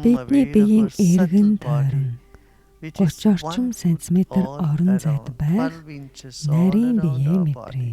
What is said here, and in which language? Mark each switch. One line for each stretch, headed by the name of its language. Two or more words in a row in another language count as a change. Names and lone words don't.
Mongolian: Бидний
English: aware of
Mongolian: биеийн
English: our subtle
Mongolian: эргэн
English: body,
Mongolian: тойрон
English: which
Mongolian: 30
English: is
Mongolian: орчим 1 сантиметр
English: all
Mongolian: орон зайд
English: around,
Mongolian: байх
English: 12 inches all
Mongolian: нарийн
English: around
Mongolian: биеэ
English: our
Mongolian: мэдрээ.